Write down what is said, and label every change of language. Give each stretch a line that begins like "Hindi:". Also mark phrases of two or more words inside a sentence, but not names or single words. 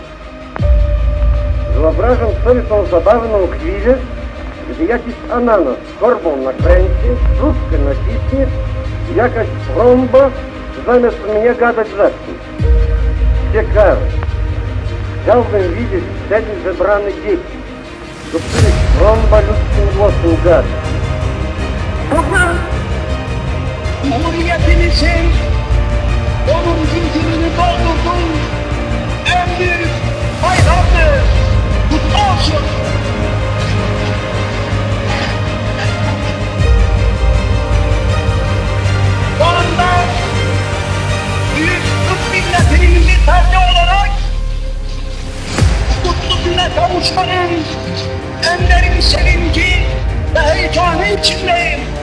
Polish: Wyobrażam sobie tą zabawną chwilę, gdy jakiś ananas korbą nakręci, trubkę naciśnie i jakaś trąba zamiast mnie gadać zacznie. Ciekawe. Chciałbym widzieć wtedy zebrane dzieci, do których trąba ludzkim głosem gada.
Turkish: Cumhuriyetimizin 10. yılını doldurdun. En büyük bayramdır. Kutlu olsun. Bu anda büyük Türk milletinin bir ferdi olarak kutlu güne kavuşmanın en derin sevinci ve heyecanı içindeyim.